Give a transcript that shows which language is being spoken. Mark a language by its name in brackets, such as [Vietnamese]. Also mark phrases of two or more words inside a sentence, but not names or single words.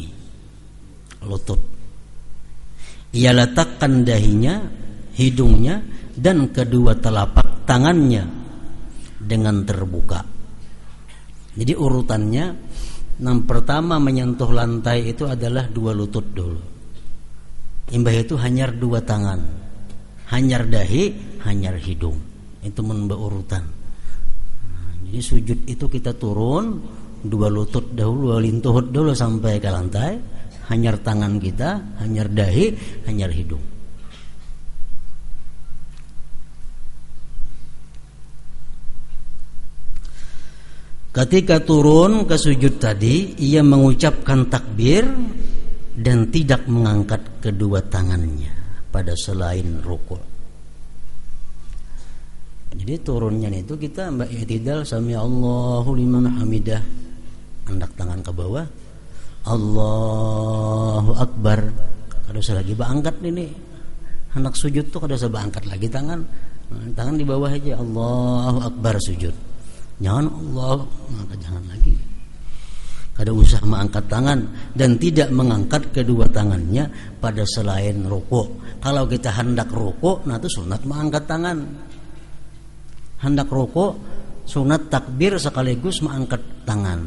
[Indonesian] Lutut. Ia letakkan dahinya, hidungnya, dan kedua telapak tangannya dengan terbuka. Jadi urutannya, yang pertama menyentuh lantai itu adalah dua lutut dulu. [Banjar] Imbah itu hanyar dua tangan, hanyar dahi, hanyar hidung. [Indonesian] Itu menambah urutan. Jadi sujud itu kita turun, dua lutut dahulu, dua lintuhut dulu sampai ke lantai. [Banjar] Hanyar tangan kita, hanyar dahi, hanyar hidung. [Indonesian] Ketika turun ke sujud tadi, ia mengucapkan takbir dan tidak mengangkat kedua tangannya pada selain rukuk. Jadi turunnya itu kita mbak i'tidal [Arabic] سمع الله لمن حمده, [Indonesian] hendak tangan ke bawah, [Arabic] الله أكبر. [Banjar] Kada usah lagi angkat ini. Hendak sujud tuh kada usah angkat lagi tangan. [Indonesian] Tangan di bawah aja, [Arabic] الله أكبر sujud. [Indonesian] Jangan Allah, jangan lagi. Kada usah mengangkat tangan dan tidak mengangkat kedua tangannya pada selain rukuk. Kalau kita hendak rukuk, nah itu sunat mengangkat tangan. Hendak rukuk, sunat takbir sekaligus mengangkat tangan.